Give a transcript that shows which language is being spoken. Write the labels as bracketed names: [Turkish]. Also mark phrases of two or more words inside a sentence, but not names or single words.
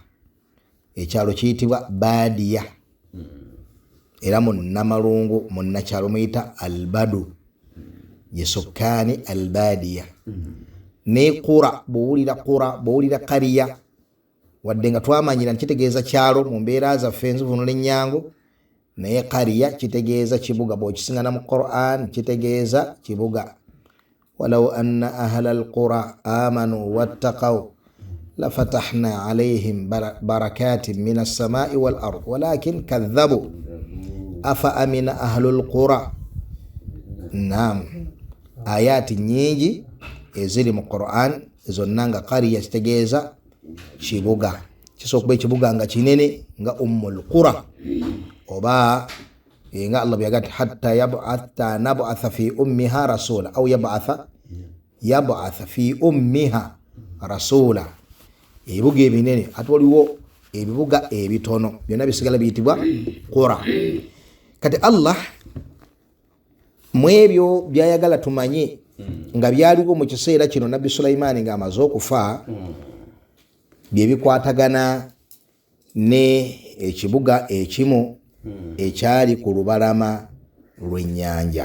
[Ganda] Ekyalo kiyitibwa Badiya, era mu Namalungu mu Nakyalo muyita Albadu, ye sukkaani Albadiya. Ne qura, bw'owulira qariya, wadde nga twamanyira kitegeeza kyalo mu mbeera zaffe enzivuunula ennyangu, naye qariya kitegeeza kibuga. Bw'okisingana mu Qur'an kitegeeza kibuga. [Arabic] ولو أن أهل القرى آمنوا واتقوا لفتحنا عليهم بركات من السماء والأرض ولكن كذبوا أفأمن أهل القرى [Ganda] Naam, ayati nyingi eziri mu Quran zonna nga qariya kitegeeza kibuga, kisobola okuba ekibuga nga kinene nga Ummul Qura oba nga Allah byaga [Arabic] حتى نبعث في أمها رسولا أو يبعث في أمها رسولا. [Ganda] Ebibuga ebinene ate waliwo ebibuga ebitono byonna bisigala biyitibwa Qura. Kati Allah mwebyo byayagala tumanye nga byaliwo mu kiseera kino Nabbi Sulaiman nga amaze okufa, bye bikwatagana ne ekibuga ekimu ekyali ku lubalama lw'ennyanja.